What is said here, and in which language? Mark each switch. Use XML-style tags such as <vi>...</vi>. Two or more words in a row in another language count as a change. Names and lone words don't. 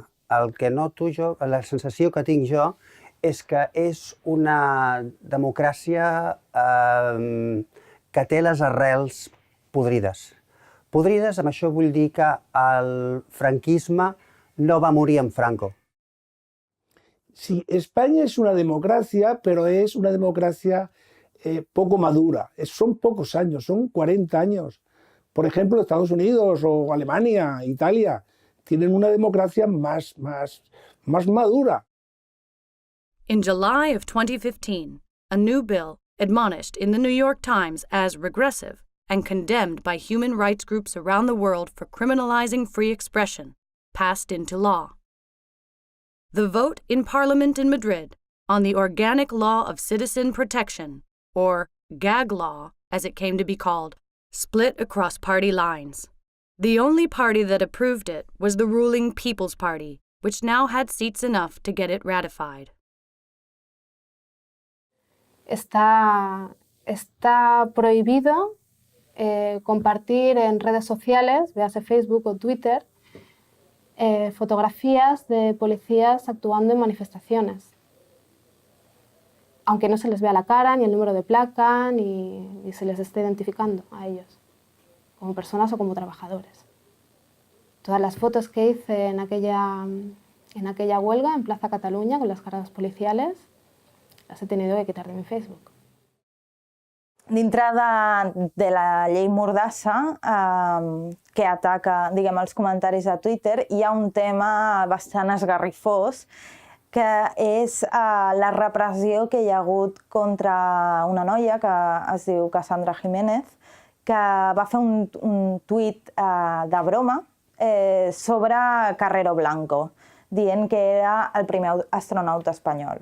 <ca>El que noto jo, la sensació que tinc jo, és que és una democràcia que té les arrels podrides. Podrides, amb això vull dir que el franquisme no va morir amb Franco.</ca> <es>Sí, España es una democracia, pero es una democracia poco madura. Son pocos años, son 40 años. Por ejemplo, Estados Unidos o Alemania, Italia, tienen una democracia más madura.</es> <en>In July of 2015, a new bill, admonished in the New York Times as regressive and condemned by human rights groups around the world for criminalizing free expression, passed into law. The vote in Parliament in Madrid on the Organic Law of Citizen Protection, or GAG law, as it came to be called, split across party lines. The only party that approved it was the ruling People's Party, which now had seats enough to get it ratified.</en> <es>Está prohibido compartir en redes sociales, véase Facebook o Twitter, fotografías de policías actuando en manifestaciones. Aunque no se les vea la cara, ni el número de placa, ni se les esté identificando a ellos, como personas o como trabajadores. Todas las fotos que hice en aquella huelga en Plaza Cataluña con las cargas policiales las he tenido que quitar de mi Facebook.</es> <ca>Dintre de la llei Mordassa, que ataca, diguem, els comentaris a Twitter, hi ha un tema bastant esgarrifós, que és la repressió que hi ha hagut contra una noia que es diu Cassandra Jiménez, que va fer un tuit de broma sobre Carrero Blanco, dient que era el primer astronauta espanyol.</ca>